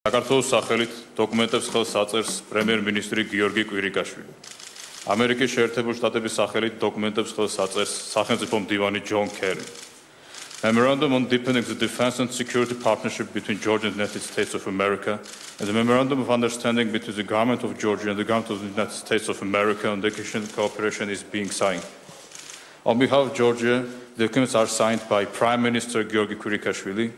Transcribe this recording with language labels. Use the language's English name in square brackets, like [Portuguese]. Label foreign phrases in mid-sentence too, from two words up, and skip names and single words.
[Georgian] საქართველოს სახელით დოკუმენტებს ხელს აწერს პრემიერ-მინისტრი გიორგი კვირიკაშვილი. ამერიკის შეერთებული შტატების სახელით დოკუმენტებს ხელს აწერს სახელმწიფო მდივანი ჯონ კერი. [English] Memorandum on deepening the defense and security partnership between Georgia and the United States of America and the Memorandum of Understanding between the Government of Georgia and the Government of the United States of America on education cooperation is being signed. On behalf of Georgia, the documents are signed by Prime Minister Georgi Kvirikashvili.